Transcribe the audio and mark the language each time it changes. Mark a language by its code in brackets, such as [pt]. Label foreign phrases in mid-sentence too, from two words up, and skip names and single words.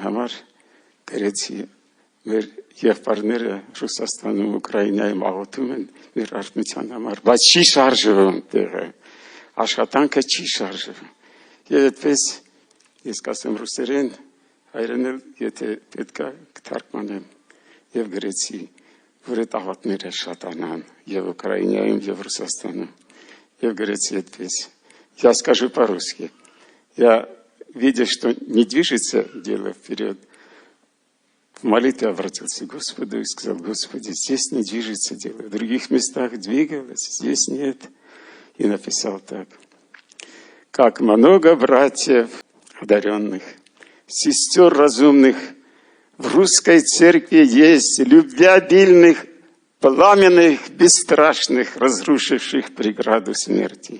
[hy] համար գրեցի մեր եղբայրները Ռուսաստանում, Ուկրաինայում աղոթում են մեր արթնության համար, բայց չի շարժվում տեղը, աշխատանքը չի շարժվում։ Եվ այդպես ես կասեմ ռուսերեն, հայերենել, եթե պետք է կթարգմանեմ եւ գրեցի, որ այդ աղոթները շատանան եւ Ուկրաինայում եւ Ռուսաստանում։ Եվ գրեցի այդպես. [ru] Я скажу по-русски. Я видя, что не движется дело вперед, в молитве обратился к Господу и сказал: Господи, здесь не движется дело. В других местах двигалось, здесь нет. И написал так: как много братьев одаренных, сестер разумных в русской церкви есть, любвеобильных, пламенных, бесстрашных, разрушивших преграду смерти.